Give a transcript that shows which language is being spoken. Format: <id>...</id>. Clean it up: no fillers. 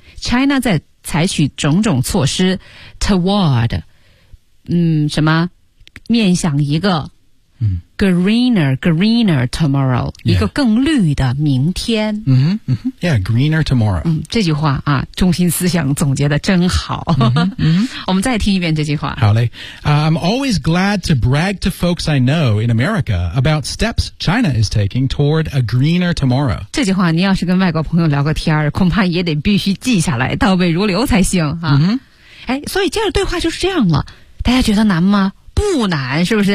<zh>China 在采取种种措施 toward， 什么面向一个。</zh> <en>Greener tomorrow、 yeah.</en> <zh>一个更绿的明天、</zh> <en>mm-hmm. Mm-hmm. Yeah, greener tomorrow、</en> <zh>嗯、这句话啊，中心思想总结的真好、</zh> <en>mm-hmm.</en> <zh>我们再听一遍这句话好嘞、</zh> <en>I'm always glad to brag to folks I know in America about steps China is taking toward a greener tomorrow</en> <zh>这句话你要是跟外国朋友聊个天恐怕也得必须记下来倒背如流才行、啊</zh> <en>mm-hmm.</en> <zh>哎、所以接着对话就是这样了大家觉得难吗不难是不是</zh>